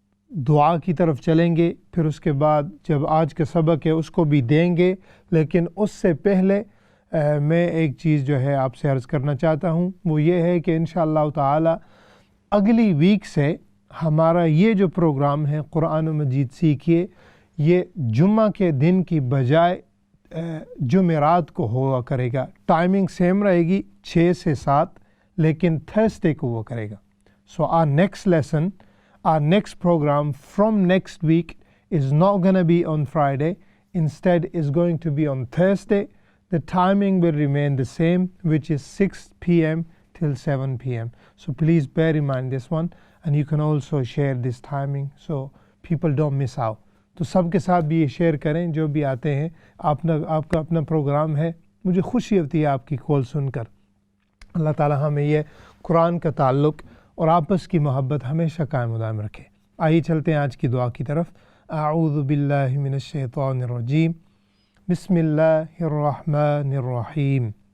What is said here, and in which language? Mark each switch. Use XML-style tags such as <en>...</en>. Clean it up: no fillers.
<ur>دعا کی طرف چلیں گے، پھر اس کے بعد جب آج کا سبق ہے اس کو بھی دیں گے، لیکن اس سے پہلے میں ایک چیز جو ہے آپ سے عرض کرنا چاہتا ہوں، وہ یہ ہے کہ انشاءاللہ تعالی اگلی ویک سے ہمارا یہ جو پروگرام ہے قرآن مجید سیکھیے، یہ جمعہ کے دن کی بجائے جمعرات کو ہوا کرے گا۔ ٹائمنگ سیم رہے گی 6 سے 7، لیکن تھرسڈے کو وہ کرے گا۔ سو</ur> <en>our next lesson, our next program from next week is not going to be on Friday. Instead is going to be on Thursday. The timing will remain the same, which is 6 p.m. till 7 p.m. So please bear in mind this one, and you can also share this timing so people don't miss out.</en> <ur>تو سب کے ساتھ بھی یہ share کریں جو بھی آتے ہیں۔ آپ کا اپنا پروگرام ہے، مجھے خوشی ہوتی ہے آپ کی کال سن کر۔ اللہ تعالیٰ ہمیں یہ قرآن کا تعلق اور آپس کی محبت ہمیشہ قائم و دائم رکھے۔ آئیے چلتے ہیں آج کی دعا کی طرف۔ اعوذ باللہ من الشیطان الرجیم، بسم اللہ الرحمن الرحیم۔</ur>